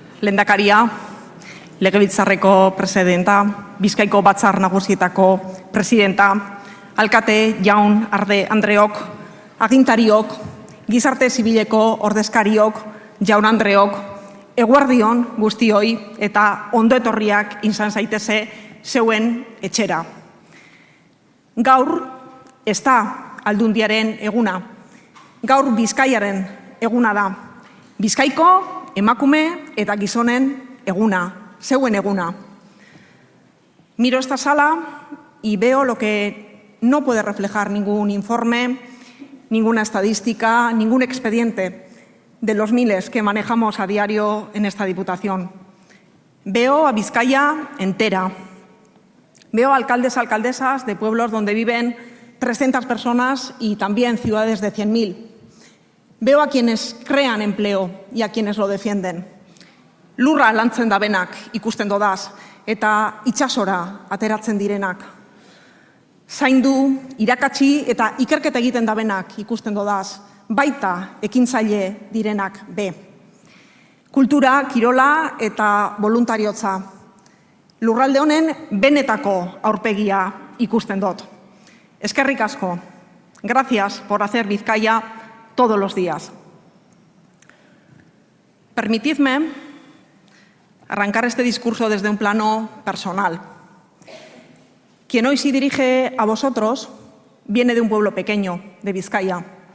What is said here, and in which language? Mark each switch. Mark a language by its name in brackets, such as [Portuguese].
[Basque] Lehendakaria, legebiltzarreko presidenta, Bizkaiko batzar nagusietako presidenta, alkate jaun arde andreok, agintariok, gizarte zibileko ordezkariok, jaun andreok, eguardion guztioi eta ondo etorriak izan zaitese zeuen etxera. Gaur ez da aldundiaren eguna, gaur Bizkaiaren eguna da, Bizkaiko emakume eta gizonen eguna, zeuen eguna. [Spanish] Miro esta sala y veo lo que no puede reflejar ningún informe, ninguna estadística, ningún expediente de los miles que manejamos a diario en esta diputación. Veo a Vizcaya entera. Veo alcaldes, alcaldesas de pueblos donde viven 300 personas y también ciudades de 100.000. Veo a quienes crean empleo y a quienes lo defienden. [Basque] Lurra lantzen dabenak ikusten dodaz eta itxasora ateratzen direnak. Zaindu, irakatsi eta ikerketa egiten dabenak ikusten dodaz, baita ekintzaile direnak be. Kultura, kirola eta voluntariotza. Lurralde honen benetako aurpegia ikusten dut. Eskerrik asko. [Spanish] Gracias por hacer Bizkaia todos los días. Permitidme arrancar este discurso desde un plano personal. Quien hoy se dirige a vosotros viene de un pueblo pequeño, de Vizcaya.